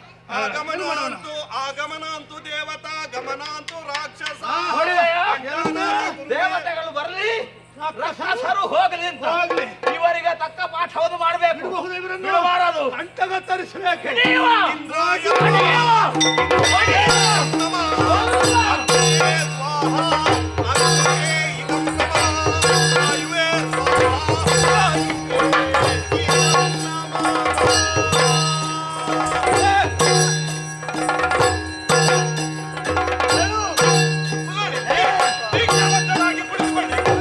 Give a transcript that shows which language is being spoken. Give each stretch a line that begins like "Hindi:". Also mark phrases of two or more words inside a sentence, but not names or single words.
Kannada: ಆಗಮನ ಅಂತೂ ದೇವತಾ, ಗಮನ ಅಂತೂ ರಾಕ್ಷಸ. ನೋಡಿದೆಯಾ? ಏನಂತ? ದೇವತೆಗಳು ಬರಲಿ, ರಾಕ್ಷಸರು ಹೋಗಲಿ ಅಂತ ಹೋಗ್ಲಿ. ಇವರಿಗೆ ತಕ್ಕ ಪಾಠವನ್ನು ಮಾಡಬೇಕು. ಬಿಡಬಹುದೇ ಇವರನ್ನು? ಬಿಡಬಾರದು. ಅಂಟಗ ತರಿಸಬೇಕು. ಹಿಡಿಯುವ. ಇಂದ್ರಾಯ ಹಿಡಿಯುವ. ಹಿಡಿಯುವ.
Sanskrit: ನಮಃ. ಅಗ್ನೇ ಸ್ವಾಹ. ಅಗ್ನೇ ಇದಂ ನಮಃ. ವಾಯುವೇ ಸ್ವಾಹ. ವಾಯುವೇ ಇದಂ
Kannada: ದೀಕ್ಷಾಬದ್ಧರಾಗಿ ಕುಳಿತುಕೊಳ್ಳಿ.